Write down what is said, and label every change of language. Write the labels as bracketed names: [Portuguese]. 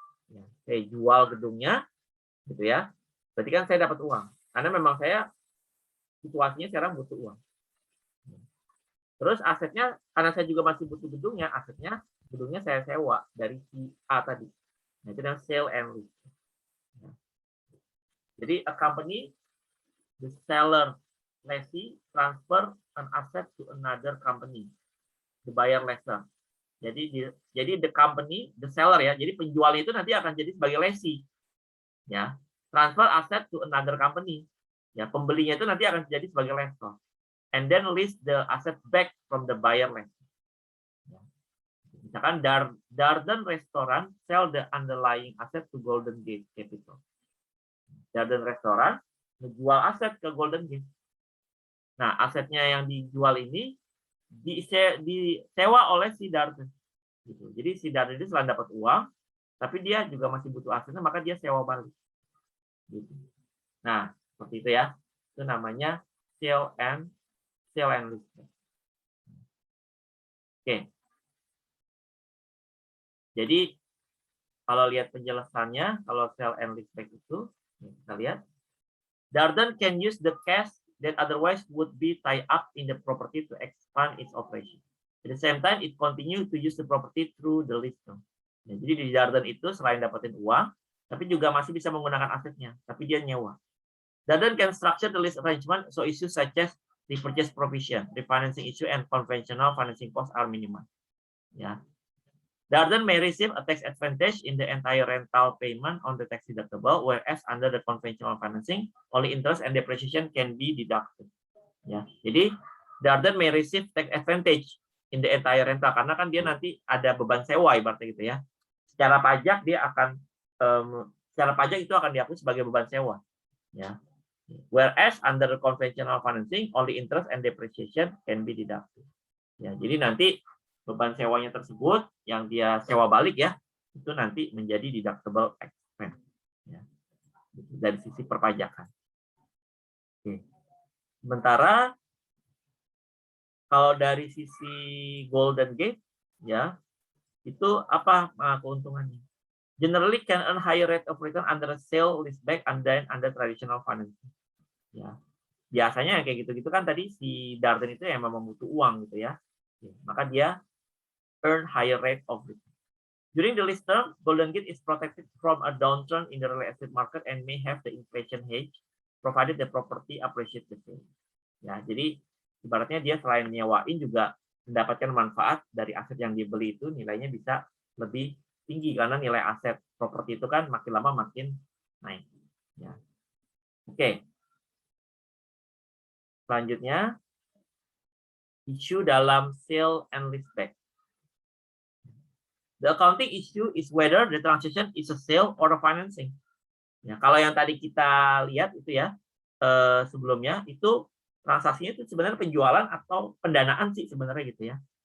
[Indonesian] Ya, saya jual gedungnya, gitu ya. Berarti kan saya dapat uang. Karena memang saya situasinya sekarang butuh uang. Terus asetnya, karena saya juga masih butuh gedungnya, gedungnya saya sewa dari si A tadi. Nah, itu namanya sale and lease. Jadi [English] a company, the seller, lessee, transfer an asset to another company, the buyer lessor. [Indonesian] Jadi [English] the company, the seller [Indonesian] ya, jadi penjual itu nanti akan jadi sebagai lessee, ya, [English] transfer asset to another company, [Indonesian] ya, pembelinya itu nanti akan jadi sebagai lessor, [English] and then lease the asset back from the buyer lessor. [Indonesian] Ya. [English] Misalkan Darden Restaurant sell the underlying asset to Golden Gate Capital. [Indonesian] Darden Restaurant menjual aset ke Golden Gate. Nah, asetnya yang dijual ini disewa oleh si Darden. Gitu. Jadi si Darden itu selain dapat uang, tapi dia juga masih butuh asetnya, maka dia sewa balik. Gitu. Nah, seperti itu ya. Itu namanya sale and lease back. Oke. Jadi kalau lihat penjelasannya, kalau sale and lease back itu, kita lihat, [English] Darden can use the cash that otherwise would be tied up in the property to expand its operation. At the same time, it continue to use the property through the lease term. [Indonesian] Nah, jadi di Darden itu selain dapetin uang, tapi juga masih bisa menggunakan asetnya, tapi dia nyewa. [English] Darden can structure the lease arrangement so issues such as repurchase provision, refinancing issue, and conventional financing costs are minimized. Ya. Darden may receive a tax advantage in the entire rental payment on the tax deductible, whereas under the conventional financing, only interest and depreciation can be deducted. [Indonesian] Ya, jadi [English] Darden may receive tax advantage in the entire rental [Indonesian] karena kan dia nanti ada beban sewa ibaratnya gitu ya. Secara pajak dia akan secara pajak itu akan diakui sebagai beban sewa. Ya. [English] Whereas under the conventional financing, only interest and depreciation can be deducted. [Indonesian] Ya, jadi nanti beban sewanya tersebut yang dia sewa balik ya, itu nanti menjadi deductible expense ya, dari sisi perpajakan. Oke. Sementara kalau dari sisi Golden Gate ya, itu apa keuntungannya? [English] Generally can earn higher rate of return under a sale leaseback and then under traditional financing. Ya. [Indonesian] Biasanya kayak gitu-gitu kan tadi si Darden itu yang memang butuh uang gitu ya. Maka dia [English] earn higher rate of return. During the lease term, Golden Gate is protected from a downturn in the real estate market and may have the inflation hedge, provided the property appreciates the value. [Indonesian] Ya, jadi ibaratnya dia selain nyewain juga mendapatkan manfaat dari aset yang dibeli itu nilainya bisa lebih tinggi karena nilai aset properti itu kan makin lama makin naik. Ya. Oke. Selanjutnya, isu dalam sale and leaseback. [English] The accounting issue is whether the transaction is a sale or a financing. [Indonesian] Ya, kalau yang tadi kita lihat itu ya sebelumnya itu transaksinya itu sebenarnya penjualan atau pendanaan sih sebenarnya gitu ya.